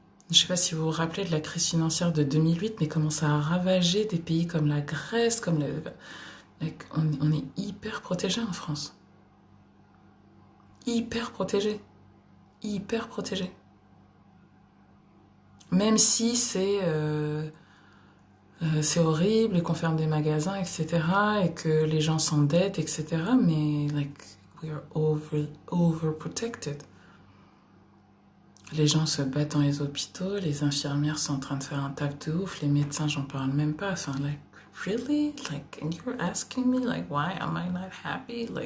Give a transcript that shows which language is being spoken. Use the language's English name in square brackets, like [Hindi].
[French] Je sais pas si vous vous rappelez de la crise financière de 2008, mais comment ça a ravagé des pays comme la Grèce, on est hyper protégés en France. Hyper protégés. Hyper protégés. Même si c'est horrible et qu'on ferme des magasins, etc. et que les gens s'endettent, etc. [English] Mais, we are overprotected. [French] Les gens se battent dans les hôpitaux, les infirmières sont en train de faire un taf de ouf, les médecins, j'en parle même pas. [English] Enfin, really? And you're asking me, why am I not happy?